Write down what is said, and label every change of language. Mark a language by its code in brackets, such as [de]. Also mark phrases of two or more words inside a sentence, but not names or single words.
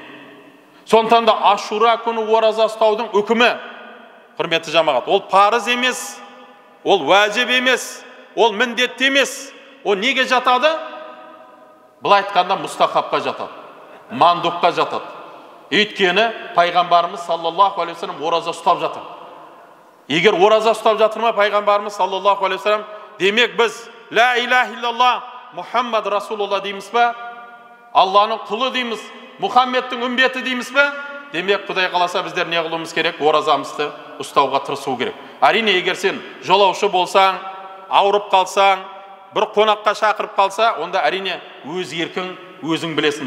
[kk] Сондықтан да Ашура күні ораза ұстаудың үкімі, құрметті жамағат, ол парыз емес, ол уәжіп емес, ол міндетті емес. Ол неге жатады? Бұл айтқанда мұстахабқа жатады, мандұққа жатады. Өйткені пайғамбарымыз [ar] صلى الله عليه وسلم [kk] ораза ұстап жатыр. Егер ораза ұстап жатыр ма пайғамбарымыз [ar] صلى الله عليه وسلم, [kk] демек біз [ar] لا إله إلا الله محمد رسول الله [kk] дейміз бе? Алланың құлы дейміз, Мұхаммедтің үмбеті дейміз бе? Демек Құдай қаласа біздер не қылуымыз керек? Оразамызды ұстауға тырысу керек. Әрине, егер сен жолаушы болсаң, ауырып қалсаң, бір қонаққа шақырып қалса, онда әрине өз еркің өзің білесің.